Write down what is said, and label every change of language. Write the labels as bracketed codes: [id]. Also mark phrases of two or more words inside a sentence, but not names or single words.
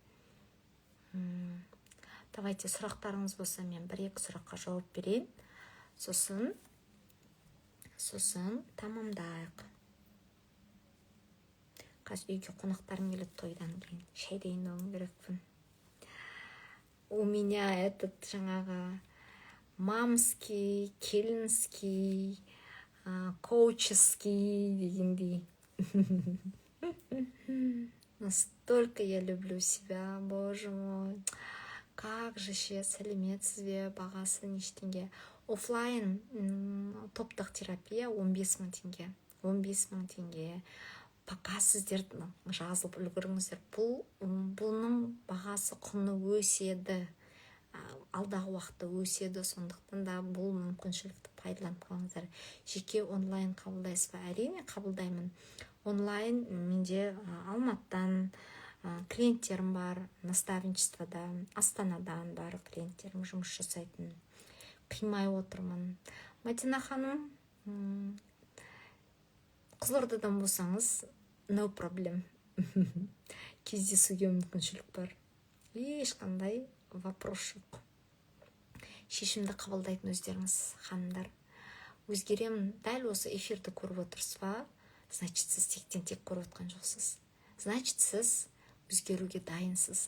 [kk] Давайте сұрақтарыңыз болса, мен 1-2 сұраққа жауап берейін. Сосын тамамдайық. Қазір үйге қонақтарым келеді тойдан кейін. Шай дайындауым керекпін. [ru] У меня [kk] жаңағы мамский, келінский, коуческий дегендей. [ru] Настолько я люблю себя, боже мой. Как же ше, [kk] сәлеметсіз бе, бағасы неше теңге? Офлайн топтық терапия 15 000 теңге. 15 000 теңге. Пока сіздер жазылып үлгіріңіздер. Бұның бағасы құны өседі. Алдағы уақытта өседі, сондықтан да бұл мүмкіншілікті пайдаланып қалыңыздар. Жеке онлайн қабылдайсыз ба? Әрине қабылдаймын. Онлайн менде Алматыдан клиенттерім бар, наставничествода, Астанадан бар клиенттерім жұмыс жасайтын. Қимай отырмын. Мадина ханым, Қызылордадан болсаңыз, [en] no problem. [kk] Кездесуге мүмкіншілік бар. Ешқандай вопрос жоқ. Шешімді қабылдайтын өздеріңіз, ханымдар. Өзгеремін, дәл осы эфирді көріп отырсыз ба? Значит, сіз тектен-тек көріп отқан жоқсыз. Значит, сіз өзгеруге дайынсыз.